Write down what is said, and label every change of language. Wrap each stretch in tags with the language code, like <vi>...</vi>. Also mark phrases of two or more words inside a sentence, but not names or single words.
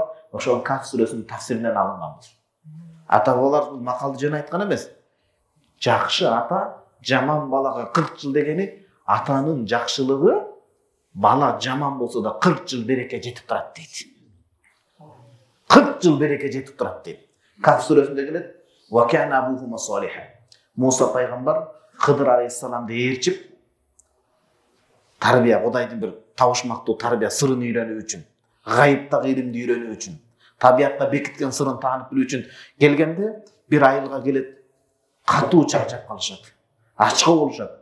<ky>Ошол Каф сүрөсүнүн тафсиринен алынган. Ата бабалар бул макалды жөн айткан эмес. Жакшы ата жаман балага 40 жыл дегени атанын жакшылыгы бала жаман болсо да 40 жыл береке жетип турат дейт. 40 жыл береке жетип турат дейт. Каф сүрөсүндө келет:</ky> <ar>"وكان أبوهما صالحا."</ar> <ky>Муса пайгамбар Кыдыр алейхиссаламды ээрчип, тарбия, Кудайдын бир табышмактуу тарбия сырын үйрөнүү үчүн, гайыптагы илимди үйрөнүү үчүн, табиятка бекиткен сырын таанып билүү үчүн келгенде бир айылга келет. Катуу чарчап калышат. Ачка болушат.</ky>